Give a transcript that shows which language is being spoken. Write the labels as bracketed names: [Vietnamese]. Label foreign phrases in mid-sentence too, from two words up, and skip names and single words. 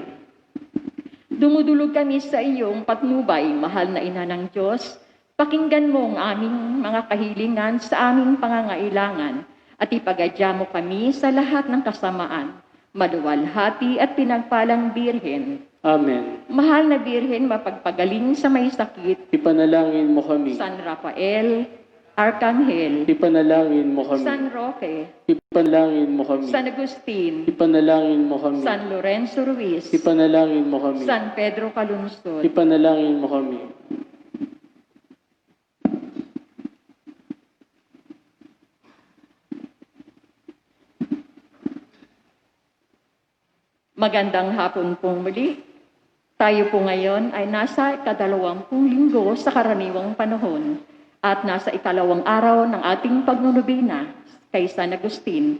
[Filipino] Dumudulog kami sa iyong patnubay, mahal na Ina ng Diyos. Pakinggan mo ang aming mga kahilingan sa aming pangangailangan at ipagadya mo kami sa lahat ng kasamaan, maluwalhati at pinagpalang Birhen. Amen. Mahal na Birhen, mapagpagaling sa may sakit, Ipanalangin mo kami. San Rafael, Arcangel, Ipanalangin mo kami. San Roque, Ipanalangin mo kami. San Agustin, Ipanalangin mo kami. San Lorenzo Ruiz, Ipanalangin mo kami. San Pedro Calungsod, Ipanalangin mo kami. Magandang hapon pong muli. Tayo po ngayon ay nasa ikadalawampung linggo sa karaniwang panahon at nasa ikalawang araw ng ating pagnunubina kay San Agustin.